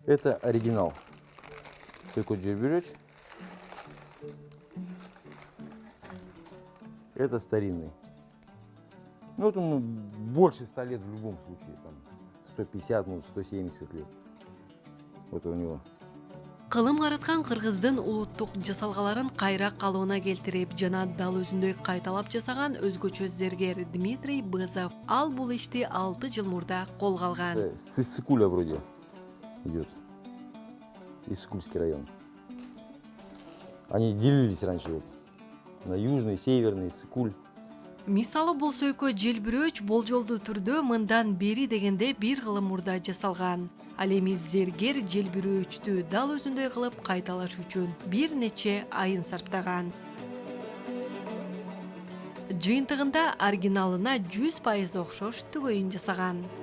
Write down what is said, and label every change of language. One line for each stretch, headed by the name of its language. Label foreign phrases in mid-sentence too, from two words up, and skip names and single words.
Russian: Это оригинал. Такой джербюреч. Это старинный. Ну, вот ему больше 100 лет в любом случае. Там 150, ну, 170 лет. Вот у него.
Kyrgyz: Кылым караткан кыргыздын улуттук жасалгаларын кайра калыбына келтирип жана дал өзүндөй кайталап жасаган өзгөчө зергер Дмитрий Бызов. Ал бул ишти 6 жыл мурда колго алган.
Russian: С Иссыкуля вроде идет. Иссыкульский район. Они делились раньше вот, на южный, северный, Иссыкуль.
Kyrgyz: Мисалы бул сөйкө желбирөөч болжолдуу түрдө мындан бери дегенде 1 кылым мурда жасалган. Ал эми зергер желбирөөчтү дал өзүндөй кылып кайталаш үчүн бир нече айын сарптаган. Жыйынтыгында оригиналына 100% окшош түгөйүн жасаган.